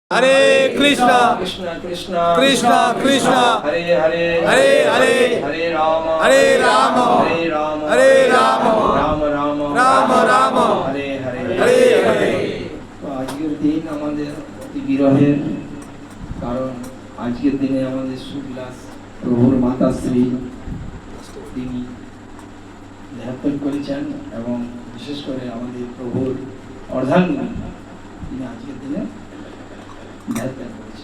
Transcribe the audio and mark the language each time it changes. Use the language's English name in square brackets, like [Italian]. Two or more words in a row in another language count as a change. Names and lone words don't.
[Sanskrit] Hare Krishna, Krishna Krishna, Krishna Krishna, Hare Hare, Hare Hare, Hare Rama, Hare Rama, Hare Rama, Hare Rama, Rama Rama, Rama Rama, Hare Hare, Hare Hare। [Bangla] তো আজকের দিন আমাদের অতি বিরহের, কারণ আজকের দিনে আমাদের সুবিলাস প্রভুর মাতাশ্রী তিনি দেহাত্যাগ করেছেন এবং বিশেষ করে আমাদের প্রভুর অর্ধাঙ্গিনী তিনি আজকের দিনে দেহাত্যাগ করেছেন।